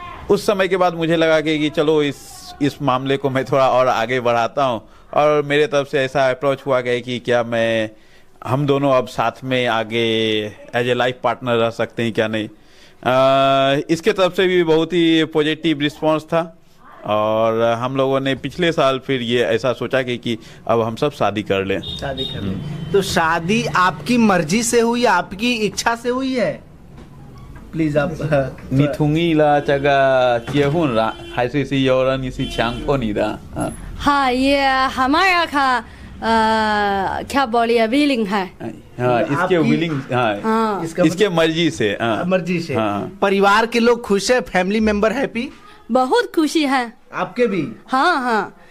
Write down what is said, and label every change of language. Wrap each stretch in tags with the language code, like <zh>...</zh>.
<hi>उस समय के बाद मुझे लगा कि चलो इस मामले को मैं थोड़ा और आगे बढ़ाता हूँ, और मेरे तरफ से ऐसा अप्रोच हुआ गया कि क्या हम दोनों अब साथ में आगे</hi> <en>as a life partner</en> <hi>रह सकते हैं क्या नहीं। इसके तरफ से भी बहुत ही पॉजिटिव रिस्पांस था, और हम लोगों ने पिछले साल फिर ये ऐसा सोचा कि अब हम सब शादी कर लें। शादी कर लें। तो शादी आपकी मर्जी से हुई, आपकी इच्छा से हुई है? प्लीज आप</hi> <zh>你同意了这个结婚了，还是有人你是强迫你的？</zh> <hi>हाँ, ये हमारा का क्या बोलिए विलिंग है। हाँ, इसके विलिंग। हाँ, इसके मर्जी से। मर्जी से। हाँ। परिवार के लोग खुश है?</hi> <en>Family member happy?</en> <hi>बहुत खुशी है। आपके भी? हाँ हाँ।</hi>